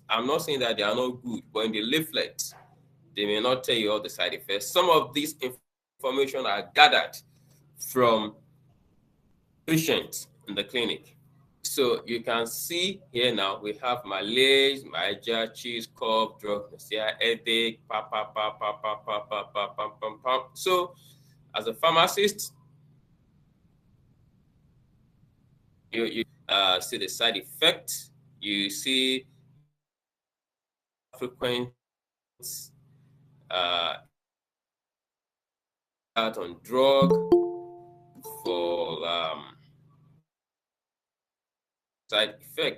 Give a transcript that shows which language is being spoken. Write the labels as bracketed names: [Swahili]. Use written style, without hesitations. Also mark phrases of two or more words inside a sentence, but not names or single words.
[English] I'm not saying that they are not good, but in the leaflet, they may not tell you all the side effects. Some of these information are gathered from patients in the clinic. So you can see here now we have malaise, myalgia, chills, cough, drug, nausea, headache, pa pa pa pa pa pa pa pa pam pam pam. So as a pharmacist, you see the side effect. You see frequent on drug for side effect.